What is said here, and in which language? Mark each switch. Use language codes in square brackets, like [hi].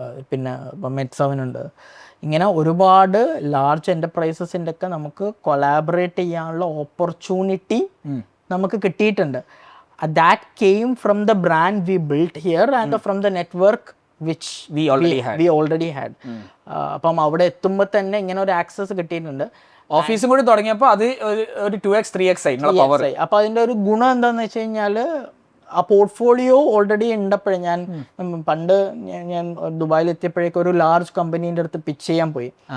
[ml] പിന്നെ ഇപ്പം Med7 ഉണ്ട്. ഇങ്ങനെ ഒരുപാട് ലാർജ് എൻ്റർപ്രൈസസിൻ്റെ ഒക്കെ നമുക്ക് കൊളാബറേറ്റ് ചെയ്യാനുള്ള ഓപ്പർച്യൂണിറ്റി നമുക്ക് കിട്ടിയിട്ടുണ്ട്. [en] That came from the brand we built here and from the network which we already had. [ml] അപ്പം അവിടെ എത്തുമ്പോൾ തന്നെ ഇങ്ങനെ ഒരു ആക്സസ് കിട്ടിയിട്ടുണ്ട്. ഓഫീസും കൂടി തുടങ്ങിയപ്പോൾ അത് ഒരു 2x 3x ആയി പവർ. അപ്പോൾ അതിൻ്റെ ഒരു ഗുണം എന്താണെന്ന് വെച്ച് കഴിഞ്ഞാൽ ആ പോർട്ട്ഫോളിയോ ഓൾറെഡി ഉണ്ടപ്പോഴേ ഞാൻ പണ്ട് ഞാൻ ദുബായിൽ എത്തിയപ്പോഴേക്കും ഒരു ലാർജ് കമ്പനീൻ്റെ അടുത്ത് പിച്ച് ചെയ്യാൻ പോയി.